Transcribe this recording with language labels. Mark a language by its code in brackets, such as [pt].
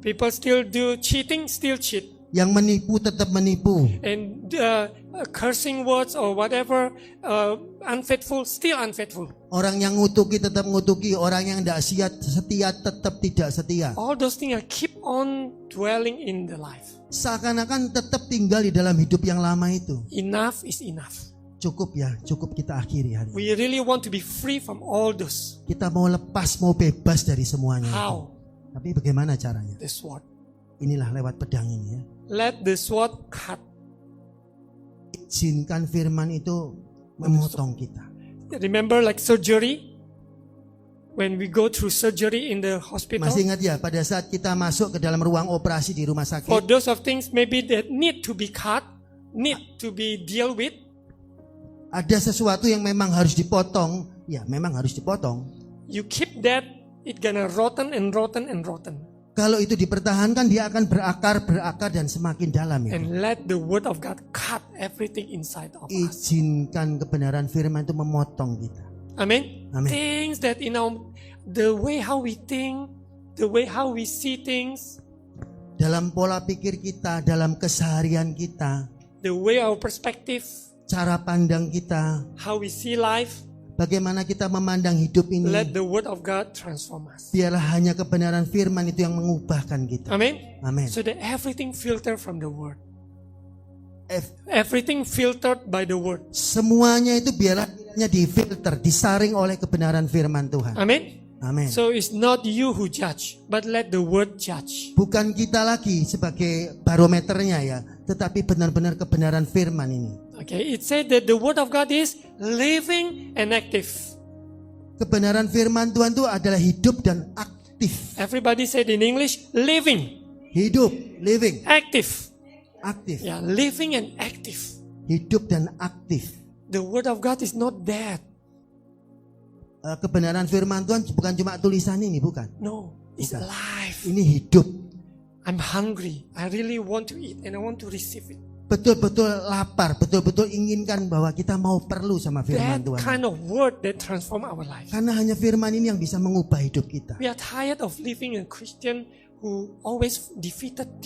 [en] People still do cheating, still cheat. [id] Yang menipu tetap menipu. [en] And cursing words or whatever, unfaithful, still unfaithful. [id] Orang yang ngutuki tetap ngutuki, orang yang tidak setia tetap tidak setia. [en] All those things are keep on dwelling in the life. [id] Seakan-akan tetap tinggal di dalam hidup yang lama itu. [en] Enough is enough. [id] Cukup ya, cukup kita akhiri hari ini. [en] We really want to be free from all those. [id] Kita mau lepas, mau bebas dari semuanya. [en] How? [id] Tapi bagaimana caranya? [en] The sword. [id] Inilah lewat pedang ini ya. [en] Let the sword cut. [id] Izinkan firman itu memotong kita. [en] Remember like surgery? When we go through surgery in the hospital? [id] Masih ingat ya, pada saat kita masuk ke dalam ruang operasi di rumah [en] For [id] sakit, [en] those of things maybe that need to be cut, need to be dealt with, [id] ada sesuatu yang memang harus dipotong. Ya, memang harus dipotong. [en] you keep that, it gonna rotten. [id] Kalau itu dipertahankan, dia akan berakar dan semakin dalam ya. [en] And let the word of God cut everything inside of us. [id] Izinkan kebenaran firman itu memotong kita. [en] Amen? [id] Amen. [en] Things that the way how we think, the way how we see things, [id] Dalam pola pikir kita, dalam keseharian kita, [en] the way our perspective, [id] cara pandang kita, [en] how we see life, [id] bagaimana kita memandang hidup ini, [en] let the word of God transform us. [id] biarlah hanya kebenaran firman itu yang mengubahkan kita. [en] Amen? [id] Amin. [en] So that everything filtered from the word. Everything filtered by the word. [id] Semuanya itu biarlah difilter, disaring oleh kebenaran firman Tuhan. [en] Amen? [id] Amin. [en] So it's not you who judge, but let the word judge. [id] Bukan kita lagi sebagai barometernya ya, tetapi benar-benar kebenaran firman ini. [en] Okay, it said that the word of God is living and active. [id] Kebenaran firman Tuhan itu adalah hidup dan aktif. [en] Everybody said in English, living, [id] Hidup, living, [en] active. [id] aktif. [en] Yeah, living and active. [id] Hidup dan aktif. [en] The word of God is not dead. [id] Kebenaran firman Tuhan bukan cuma tulisan ini, bukan. [en] No, it's [id] Bukan. [en] alive. [id] Ini hidup. [en] I'm hungry. I really want to eat and I want to receive it. [id] Betul-betul lapar, betul-betul inginkan bahwa kita mau perlu sama firman Tuhan. [en] kind of word that transform our life. [id] Karena hanya firman ini yang bisa mengubah hidup kita. [en] We are tired of living a Christian who always defeated.